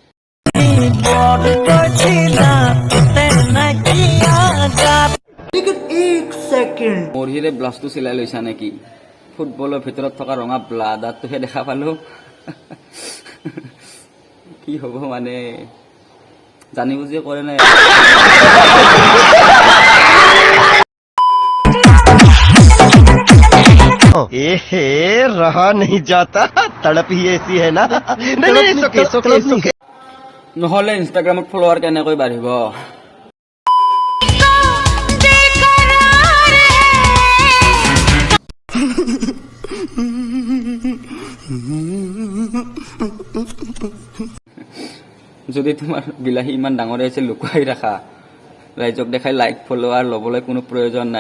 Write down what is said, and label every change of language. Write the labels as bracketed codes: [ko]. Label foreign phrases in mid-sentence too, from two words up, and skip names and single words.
[hi] लेकिन एक सेकंड, [as] মৰিৰে ব্লাউজটো চিলাই লৈছা নেকি? ফুটবলৰ ভিতৰত থকা ৰঙা ব্লাডাৰটোহে দেখা পালোঁ। কি হ'ব মানে জানি বুজিয়ে কৰে নাই। [hi] एहे रहा नहीं जाता, तड़प ही ऐसी है ना। नहीं सुके [as] নহ'লে ইনষ্টাগ্ৰামত ফলোৱাৰ কেনেকৈ বাঢ়িব। যদি তোমাৰ বিলাহী ইমান ডাঙৰে আছে লুকুৱাই ৰাখা, ৰাইজক দেখাই লাইক ফলোৱাৰ ল'বলৈ কোনো প্ৰয়োজন নাই।